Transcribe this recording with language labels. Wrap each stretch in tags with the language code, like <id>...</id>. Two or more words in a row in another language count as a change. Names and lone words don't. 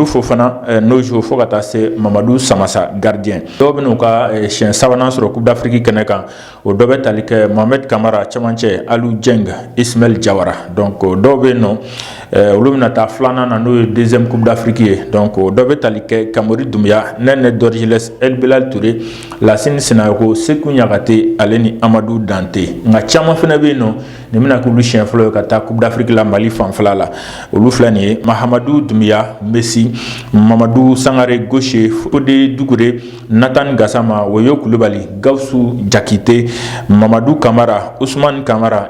<bm>Fofana n'o joue fo ka taa se Mamadou Samassa gardien dɔw bɛ n'u ka siɲɛ sabanan sɔrɔ Coupe d'Afrique kɛnɛ kan o dɔ bɛ tali kɛ Mohamed Kamara cɛmancɛ Aliou Dieng Ismaël Diawara donc dɔw bɛ yen nɔ olu bɛna taa filanan na n'o ye deuxième Coupe d'Afrique ye donc o dɔ bɛ tali kɛ Kamori Doumbia Nene Dorjiles El Belal Touré Lassine Senayoko Sekou Niakate ale ni Amadou Dante nka caman fana bɛ yen nɔ nin bɛna k'olu siɲɛ fɔlɔ ye ka taa Coupe d'Afrique la Mali fanfɛla la olu filɛ nin ye Mahamadou Doumbia Messi Mamadou Sangare Gauche Fodé Doucouré Nathan Gassama Woyo Koulibaly Gawusu Jakite Mamadou Kamara Ousmane Kamara</bm>